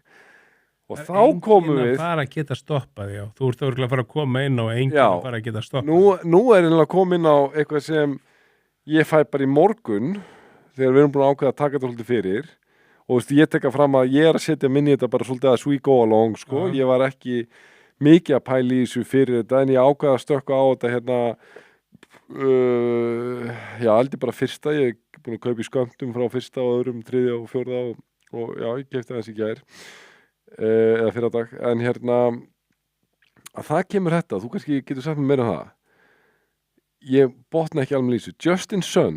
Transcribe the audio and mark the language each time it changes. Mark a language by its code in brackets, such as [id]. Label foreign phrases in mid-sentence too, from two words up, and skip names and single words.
[is] Og þá komum við... Enginn að fara að geta stoppað, já. Þú ert örugglega að fara að koma inn á enginn að fara að geta stoppað. Nú er einhverja að koma inn á eitthvað sem ég fæ bara í morgun þegar við erum búin að ákveða að taka þetta svolítið fyrir og þú veist, ég tekka fram að ég er að setja minni þetta bara svolítið [en] as we go along, [is] sko. Ég var ekki mikið að pæla í þessu fyrir þetta en ég ákveða að stökka á þetta hérna aldrei bara fyrsta, ég er búin að kaupa í skömmtum frá fyrsta og öðrum, þriðja og fjórða og já, ég keypti aðeins í gær. Eða fyrradag, en hérna að það kemur þetta, þú kannski getur sagt mér meira um það ég botna ekki alveg lýsu Justin Sun